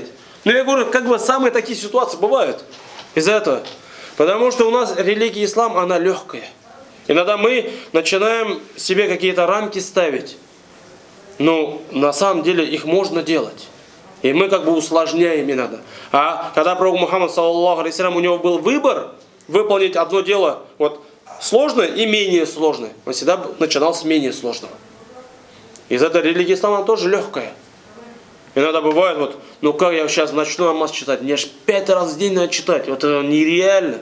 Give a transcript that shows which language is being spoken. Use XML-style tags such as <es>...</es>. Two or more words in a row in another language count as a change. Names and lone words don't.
<ru>Ну, я говорю, как бы самые такие ситуации бывают из-за этого. Потому что у нас религия ислам, она легкая. Иногда мы начинаем себе какие-то рамки ставить. Но на самом деле их можно делать. И мы как бы усложняем иногда. А когда пророк Мухаммад,</ru> <ar>صلى الله عليه وسلم,</ar> <ru>у него был выбор выполнить одно дело вот, сложное и менее сложное. Он всегда начинал с менее сложного. Из-за этого религия ислама тоже легкая. Иногда бывает, вот, ну как я сейчас начну намаз читать, мне аж 5 раз в день надо читать, вот это нереально.</ru>